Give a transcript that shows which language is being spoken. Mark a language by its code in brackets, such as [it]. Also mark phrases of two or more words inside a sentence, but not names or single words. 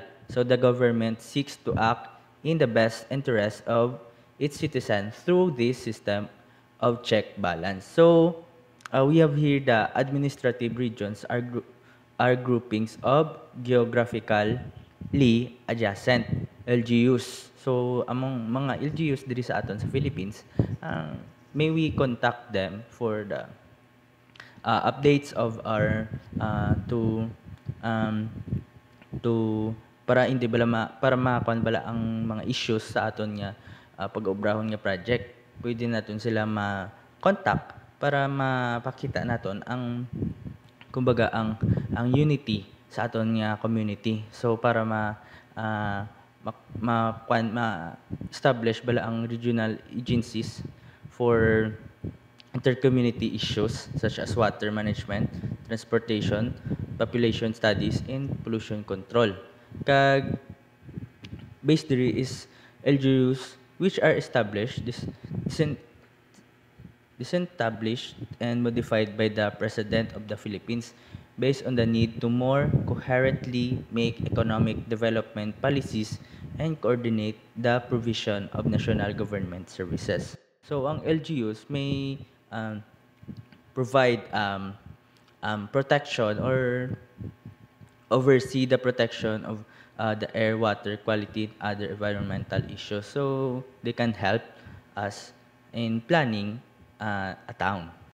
[en] So the government seeks to act in the best interest of its citizens through this system of check balance. So we have here the administrative regions are groupings of geographically adjacent LGUs. So among [hil] mga LGUs diri sa aton sa Philippines, [en] may we contact them for the updates of our [hil] para hindi bala para makuan bala ang mga issues sa aton nga pag-obrahon nga project. Pwede naton sila ma-contact para mapakita naton ang kumbaga ang unity sa aton nga community. [en] So para establish [hil] bala ang [en] regional agencies for intercommunity issues such as water management, transportation, population studies, and pollution control. Kag based diri is LGUs which are established, established and modified by the President of the Philippines based on the need to more coherently make economic development policies and coordinate the provision of national government services. So ang LGUs may provide protection or oversee the protection of the air, water quality, and other environmental issues. So they can help us in planning a town.